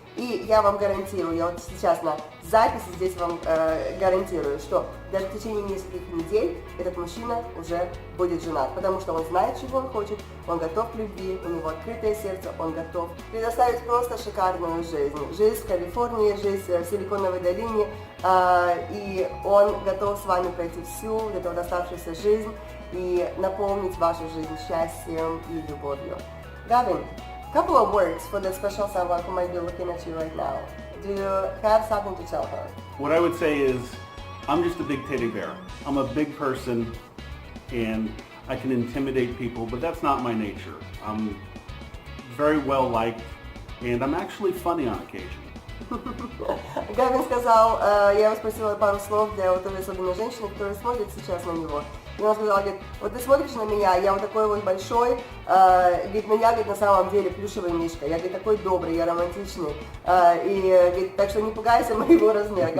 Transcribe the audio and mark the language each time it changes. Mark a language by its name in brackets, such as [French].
[Russian] И я вам гарантирую, я вот сейчас на записи здесь вам гарантирую, что даже в течение нескольких недель этот мужчина уже будет женат, потому что он знает, чего он хочет, он готов к любви, у него открытое сердце, он готов предоставить просто шикарную жизнь. Жизнь в Калифорнии, жизнь в Силиконовой долине, и он готов с вами пройти всю вот эту вот оставшуюся жизнь и наполнить вашу жизнь счастьем и любовью. [English] Гавин, couple of words for the special someone who might be looking at you right now. Do you have something to tell her? What I would say is, I'm just a big teddy bear. I'm a big person and I can intimidate people, but that's not my nature. I'm very well liked and I'm actually funny on occasion. [Russian] Гавин сказал, я его спросила пару слов для вот той особенной женщины, которая смотрит сейчас на него. И он сказал, говорит, вот ты смотришь на меня, я вот такой вот большой, говорит, но я, говорит, на самом деле плюшевый мишка, я, говорит, такой добрый, я романтичный, и, говорит, так что не пугайся моего размера.